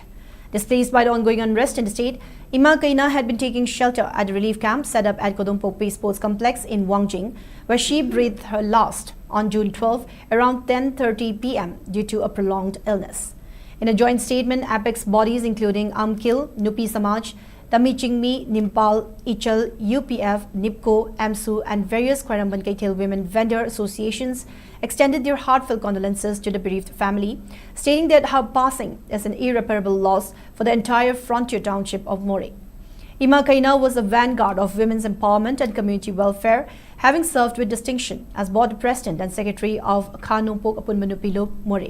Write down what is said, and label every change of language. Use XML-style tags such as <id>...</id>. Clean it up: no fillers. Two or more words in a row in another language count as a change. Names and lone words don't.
<en>Displaced by the ongoing unrest in the state, Ima Kaina had been taking shelter at the relief camp set up at Kodompokpi Sports Complex in Wangjing, where she breathed her last on June 12 around 10:30 p.m. due to a prolonged illness. In a joint statement, apex bodies including Amkil, Nupi Samaj, Tamichingmi, Nimpal, Ichal, UPF, NIPCO, AMSU and various Kwaramban Kaitil women vendor associations extended their heartfelt condolences to the bereaved family, stating that her passing is an irreparable loss for the entire frontier township of More. Ima Kaina was a vanguard of women's empowerment and community welfare, having served with distinction as board president and secretary of Khanumpok Apunmanupilo More.</en>